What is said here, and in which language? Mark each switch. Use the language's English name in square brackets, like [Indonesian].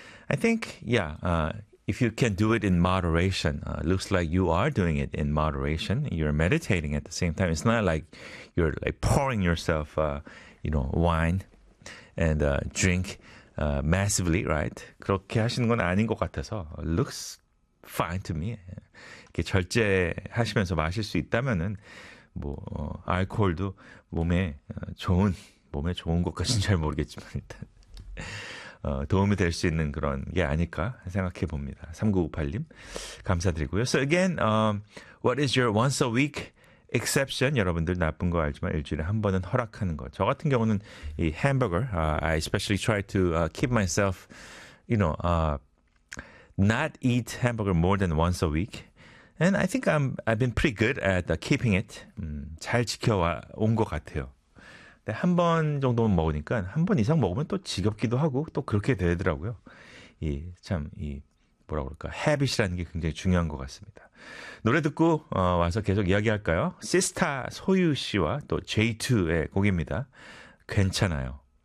[English] I think, if you can do it in moderation, looks like you are doing it in moderation. You're meditating at the same time. It's not like you're like pouring yourself, wine and drink massively, right? [Korean] 그렇게 하시는 건 아닌 것 같아서 [English] looks fine to me. [Korean] 이렇게 절제하시면서 마실 수 있다면은 뭐 알코올도 몸에 좋은 것까지는 잘 모르겠지만 일단 도움이 될수 있는 그런 게 아닐까 생각해 봅니다. 3998님 감사드리고요. [English] So again, what is your once a week exception? [Korean] 여러분들 나쁜 거 알지만 일주일에 한 번은 허락하는 거. 저 같은 경우는 이 햄버거. [English] I especially try to keep myself, not eat hamburger more than once a week. And I think I've been pretty good at keeping it. [Korean] 잘 지켜와 온것 같아요. 근데 한번 정도만 먹으니까 한번 이상 먹으면 또 지겹기도 하고 또 그렇게 되더라고요. 이참이 뭐라 그럴까? 해빗이라는 게 굉장히 중요한 것 같습니다. 노래 듣고 와서 계속 이야기할까요? 시스타 소유 씨와 또 J2의 곡입니다. 괜찮아요.